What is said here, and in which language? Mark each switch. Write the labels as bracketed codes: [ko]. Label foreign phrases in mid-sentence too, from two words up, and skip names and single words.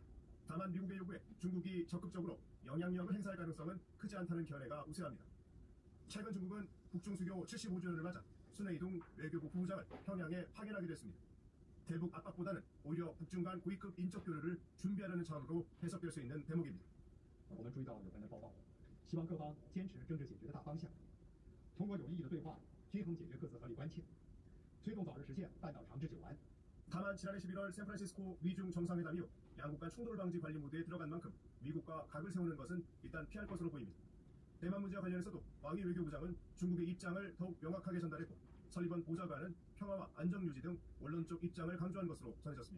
[ko] 다만 미국의 요구에 중국이 적극적으로 영향력을 행사할 가능성은 크지 않다는 견해가 우세합니다. 최근 중국은 북중수교 75주년을 맞아 순회이동 외교부 부부장을 평양에 파견하기도 했습니다. 대북 압박보다는 오히려 북중 간 고위급 인적 교류를 준비하려는 차원으로 해석될 수 있는 대목입니다. [zh] 我们注意到有关的报告，希望各方坚持政治解决的大方向，通过有意义的对话，均衡解决各自合理关切，推动早日实现半岛长治久安。 [ko] 다만 지난해 11월 샌프란시스코 미중 정상회담 이후 양국 간 충돌 방지 관리 모드에 들어간 만큼 미국과 각을 세우는 것은 일단 피할 것으로 보입니다. 대만 문제와 관련해서도 왕이 외교부장은 중국의 입장을 더욱 명확하게 전달했고 설리번 보좌관은 평화와 안정 유지 등 원론 쪽 입장을 강조한 것으로 전해졌습니다.